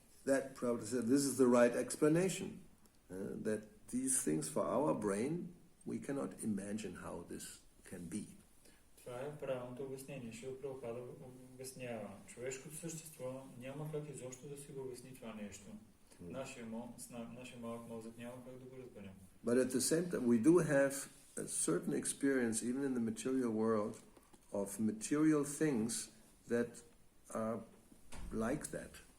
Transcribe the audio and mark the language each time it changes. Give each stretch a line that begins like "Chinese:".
English: That probably said this is the right explanation. That these things for our brain we cannot imagine how this can be.
Bulgarian: Това е правилното обяснение. Шрила Прабхупада обяснява. Човешкото същество няма как изобщо да си го обясни това нещо. Нашия малък мозък няма как да го разберем.
English: But at the same time we do have a certain experience even in the material world of material things that are like that.